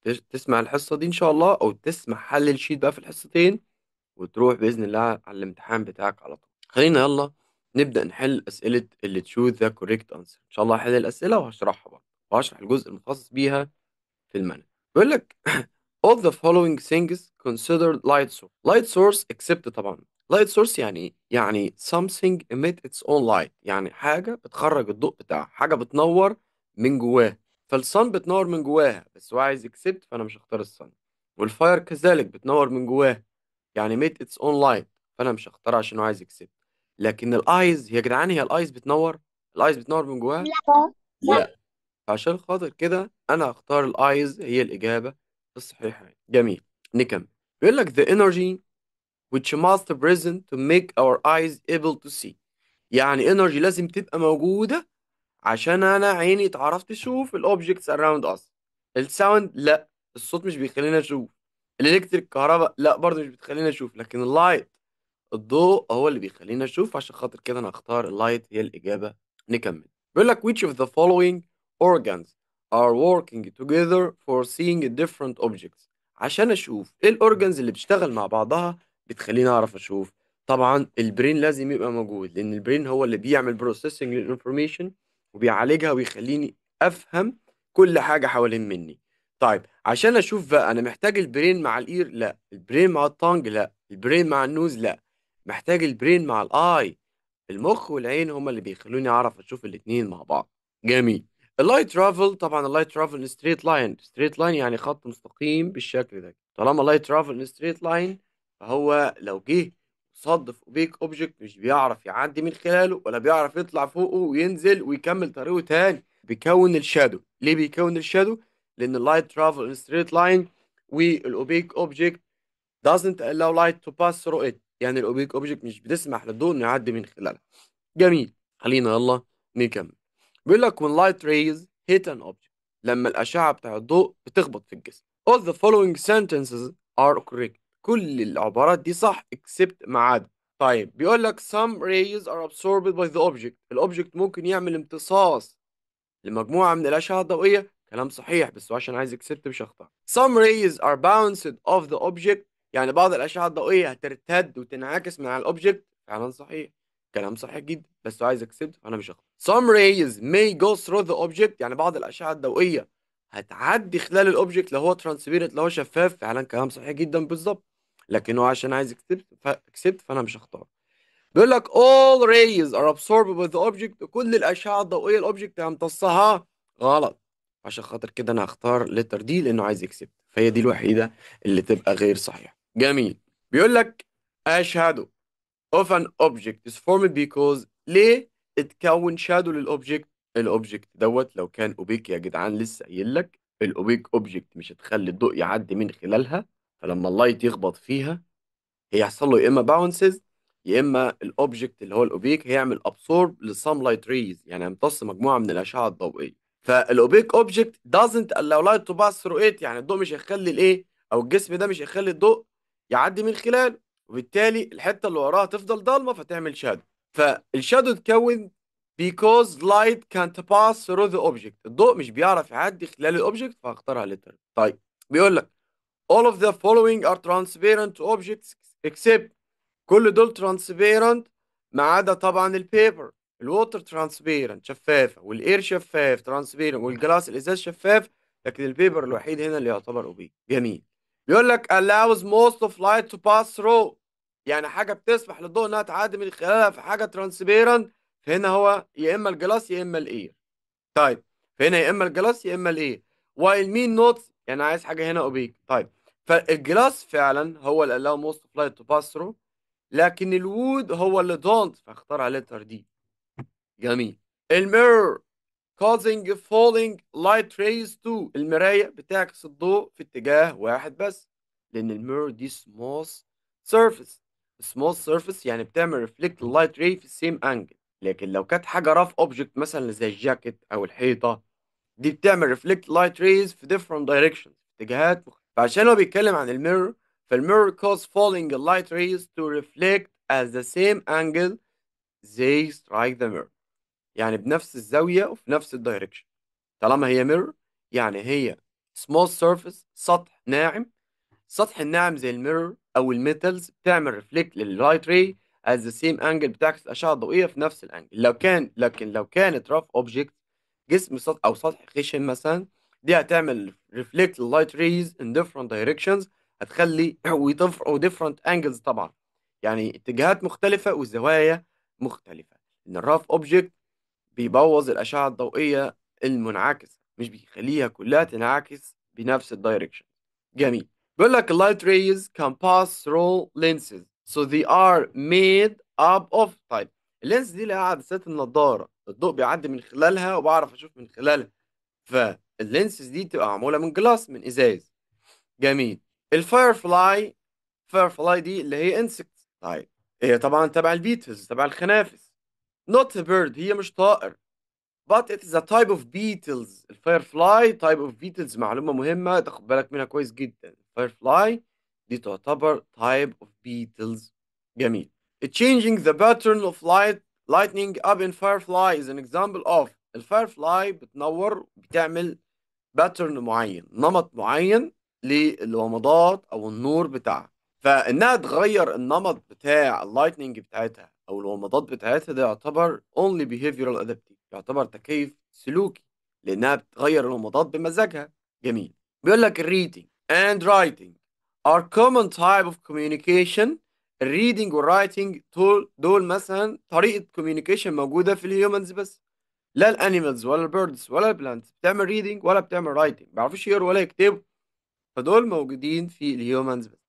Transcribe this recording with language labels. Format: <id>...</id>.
<ar>تسمع الحصة دي ان شاء الله، او تسمع حل الشيت بقى في الحصتين، وتروح بإذن الله على الامتحان بتاعك على طول. خلينا يلا نبدأ نحل أسئلة اللي</ar> <en>choose the correct answer.</en> <ar>إن شاء الله هحل الأسئلة وهشرحها برضه، وهشرح الجزء المخصص بيها في المنهج. بيقول لك</ar> <en>all the following things considered light source. light source except</en> <ar>طبعا</ar> <en>light source</en> <ar>يعني ايه؟ يعني</ar> <en>something emit its own light،</en> <ar>يعني حاجة بتخرج الضوء بتاعها، حاجة بتنور من جواها. فالصن بتنور من جواها، بس هو عايز except، فأنا مش هختار الصن. والفاير كذلك بتنور من جواها، يعني</ar> <en>emit its own light،</en> <ar>فأنا مش هختار عشان هو عايز except. لكن الايز يا جدعان، هي الايز بتنور؟ الايز بتنور من جواها؟ لا لا. لا. عشان خاطر كده انا هختار الايز هي الاجابه الصحيحه. جميل، نكمل. بيقول لك</ar> <en>the energy which must present to make our eyes able to see.</en> <ar>يعني energy لازم تبقى موجوده عشان انا عيني تعرف تشوف الاوبجكتس</ar> <en>around us.</en> <ar>الساوند لا، الصوت مش بيخلينا نشوف. الالكتريك كهرباء لا، برضه مش بتخلينا نشوف. لكن اللايت، الضوء، هو اللي بيخلينا نشوف. عشان خاطر كده انا هختار اللايت هي الاجابه. نكمل. بيقول لك</ar> <en>which of the following organs are working together for seeing different objects.</en> <ar>عشان اشوف ايه الاورجنز اللي بتشتغل مع بعضها بتخليني اعرف اشوف. طبعا البرين لازم يبقى موجود، لان البرين هو اللي بيعمل بروسيسنج للانفورميشن وبيعالجها ويخليني افهم كل حاجه حوالين مني. طيب عشان اشوف بقى انا محتاج البرين مع الاير؟ لا. البرين مع التانج؟ لا. البرين مع النوز؟ لا. محتاج البرين مع الاي. المخ والعين هما اللي بيخلوني اعرف اشوف الاتنين مع بعض. جميل. اللايت ترافل، طبعا اللايت ترافل ستريت لاين. ستريت لاين يعني خط مستقيم بالشكل ده. طالما اللايت ترافل ستريت لاين، فهو لو جه صدف اوبيك اوبجكت مش بيعرف يعدي من خلاله، ولا بيعرف يطلع فوقه وينزل ويكمل طريقه تاني. بيكون الشادو. ليه بيكون الشادو؟ لان اللايت ترافل ستريت لاين، والاوبيك اوبجكت</ar> <en>doesn't allow light to pass through it.</en> <ar>يعني الاوبيك اوبجكت مش بتسمح للضوء انه يعدي من خلالها. جميل. خلينا يلا نكمل. بيقول لك</ar> <en>when light rays hit an object،</en> <ar>لما الأشعة بتاع الضوء بتخبط في الجسم.</ar> <en>all the following sentences are correct.</en> <ar>كل العبارات دي صح except ما عدا.</ar> <en>طيب</en> <ar>بيقول لك</ar> <en>some rays are absorbed by the object.</en> <ar>الأوبجكت ممكن يعمل امتصاص لمجموعة من الأشعة الضوئية. كلام صحيح، بس هو عشان عايز accept مش هختار.</ar> <en>some rays are bounced off the object،</en> <ar>يعني بعض الأشعة الضوئية هترتد وتنعكس من على الأوبجكت. فعلا صحيح، كلام صحيح جدا، بس هو عايز accept فأنا مش هختار.</ar> <en>some rays may go through the object،</en> <ar>يعني بعض الأشعة الضوئية هتعدي خلال الأوبجكت لو هو transparent، لو هو شفاف. فعلا كلام صحيح جدا بالظبط، لكن هو عشان عايز accept فأنا مش هختار. بيقول لك</ar> <en>all rays are absorbed by the object،</en> <ar>كل الأشعة الضوئية الأوبجكت هيمتصها. غلط. عشان خاطر كده أنا هختار letter دي، لأنه عايز يكسب، فهي دي الوحيدة اللي تبقى غير صحيحة. جميل. بيقول لك</ar> <en>a shadow of an object is formed because.</en> <ar>ليه اتكون شادو للأوبجكت؟ الأوبجكت دوت لو كان أوبيك يا جدعان، لسه قايل لك الأوبيك أوبجكت مش هتخلي الضوء يعدي من خلالها، فلما اللايت يخبط فيها هيحصل له يا اما باونسز، يا اما الاوبجكت اللي هو الاوبيك هيعمل ابسورب للسام لايت ريز، يعني يمتص مجموعه من الاشعه الضوئيه. فالاوبيك اوبجكت</ar> <en>doesn't allow light to pass through it،</en> <ar>يعني الضوء مش هيخلي الايه، او الجسم ده مش هيخلي الضوء يعدي من خلاله، وبالتالي الحته اللي وراها تفضل ضلمه فتعمل شادو. فالشادو اتكون</ar> <en>because light can't pass through the object،</en> <ar>الضوء مش بيعرف يعدي خلال الاوبجكت، فهختارها لتر. طيب بيقول لك</ar> <en>all of the following are transparent to objects except</en> <ar>كل دول</ar> <en>transparent</en> <ar>ما عدا طبعا البيبر. الووتر transparent شفافة، والاير شفاف transparent، والجلاس الازاز شفاف، لكن البيبر الوحيد هنا اللي يعتبر اوبيك. جميل. بيقول لك</ar> <en>allows most of light to pass through،</en> <ar>يعني حاجة بتسمح للضوء انها تعدي من خلالها، في حاجة transparent. فهنا هو يا اما الجلاس يا اما الاير. طيب فهنا يا اما الجلاس يا اما الايه. وايل مين نوتس يعني عايز حاجه هنا اوبيك. طيب فالجلاس فعلا هو اللي</ar> <en>allow most of light to pass through،</en> <ar>لكن الوود هو اللي don't، فاختار على letter دي. جميل. الميرور</ar> <en>causing falling light rays to،</en> <ar>المراية بتعكس الضوء في اتجاه واحد بس، لأن الميرور دي smooth surface.</ar> <en>smooth surface</en> <ar>يعني بتعمل</ar> <en>reflect light ray في same angle.</en> <ar>لكن لو كانت حاجة</ar> <en>rough object</en> <ar>مثلا زي الجاكيت أو الحيطة، دي بتعمل</ar> <en>reflect light rays</en> <ar>في</ar> <en>different directions،</en> <ar>اتجاهات مختلفة. فعشان هو بيتكلم عن الميرور، فالميرور</ar> <en>cause falling light rays to reflect at the same angle they strike the mirror،</en> <ar>يعني بنفس الزاوية وفي نفس الدايركشن. طالما هي ميرور يعني هي</ar> <en>smooth surface،</en> <ar>سطح ناعم. السطح الناعم زي الميرور او الميتالز بتعمل ريفليكت لللايت راي</ar> <en>at the same angle،</en> <ar>بتعكس الاشعه الضوئيه في نفس الانجل. لكن لو كانت</ar> <en>rough object،</en> <ar>جسم سطح او سطح خشن مثلا، دي هتعمل ريفليكت لللايت ريز</ar> <en>in different directions،</en> <ar>هتخلي و</ar> <en>different angles</en> <ar>طبعا، يعني اتجاهات مختلفه وزوايا مختلفه. ان الراف اوبجكت بيبوظ الأشعة الضوئية المنعكسة، مش بيخليها كلها تنعكس بنفس الدايركشن. جميل. بيقول لك</ar> <en>light rays can pass through lenses so they are made up of.</en> <ar>طيب اللينس دي اللي هي عدسات النضارة، الضوء بيعدي من خلالها وبعرف أشوف من خلالها، فاللينسز دي تبقى معمولة من جلاس، من إزاز. جميل. الفايرفلاي، فايرفلاي دي اللي هي انسكت. طيب هي طبعا تبع البيتلز، تبع الخنافس.</ar> <en>not a bird،</en> <ar>هي مش طائر.</ar> <en>but it is a type of beetles.</en> <ar>الفايرفلاي</ar> <en>type of beetles،</en> <ar>معلومة مهمة تاخد بالك منها كويس جدا. الفايرفلاي دي تعتبر</ar> <en>type of beetles.</en> <ar>جميل.</ar> <en>changing the pattern of lightning up in firefly is an example of.</en> <ar>الفايرفلاي بتنور، بتعمل باترن معين، نمط معين للومضات او النور بتاعها. فانها تغير النمط بتاع اللايتنينج بتاعتها او الومضات بتاعتها، ده يعتبر</ar> <en>only behavioral adaptive،</en> <ar>يعتبر تكيف سلوكي، لانها بتغير الومضات بمزاجها. جميل. بيقول لك</ar> <en>reading and writing are common type of communication.</en> <ar>الريدنج والرايتنج دول مثلا طريقة communication موجودة في الهيومنز بس. لا الانيمالز ولا البيردز ولا البلانتس بتعمل ريدنج ولا بتعمل رايتنج، ما بيعرفوش يقروا ولا يكتبوا. فدول موجودين في الهيومنز بس.</ar>